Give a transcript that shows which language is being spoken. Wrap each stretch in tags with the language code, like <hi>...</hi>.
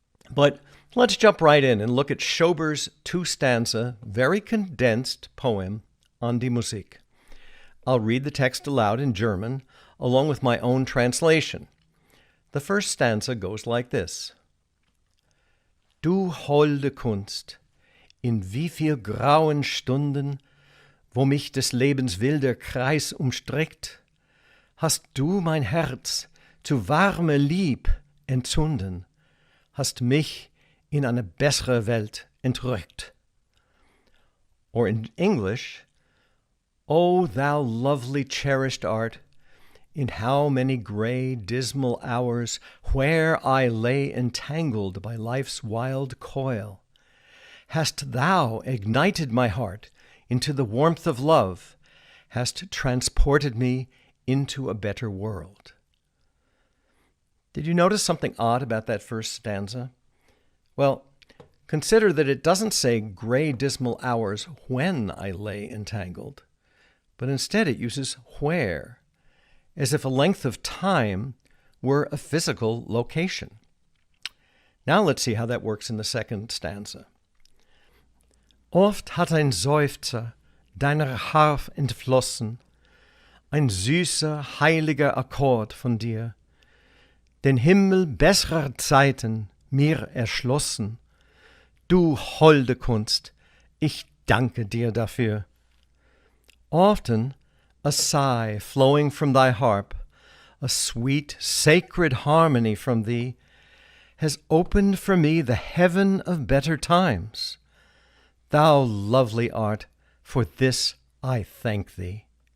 <en>But let's jump right in and look at Schober's two-stanza, very condensed poem, An die Musik. I'll read the text aloud in German, along with my own translation. The first stanza goes like this.</en> <de>Du holde Kunst, in wie viel grauen Stunden, wo mich des Lebens wilder Kreis umstrickt, hast du mein Herz zu warme Lieb entzünden, hast mich in eine bessere Welt entrückt.</de> <en>Or in English, O thou lovely cherished art, in how many gray, dismal hours, where I lay entangled by life's wild coil, hast thou ignited my heart into the warmth of love, hast transported me into a better world. Did you notice something odd about that first stanza? Well, consider that it doesn't say gray, dismal hours when I lay entangled, but instead it uses where, as if a length of time were a physical location. Now let's see how that works in the second stanza.</en> <de>Oft hat ein Seufzer deiner Harf entflossen, ein süßer, heiliger Akkord von dir, den Himmel besserer Zeiten mir erschlossen. Du holde Kunst, ich danke dir dafür.</de> <en>Often a sigh flowing from thy harp, a sweet, sacred harmony from thee, has opened for me the heaven of better times. Thou lovely art, for this I thank thee.</en>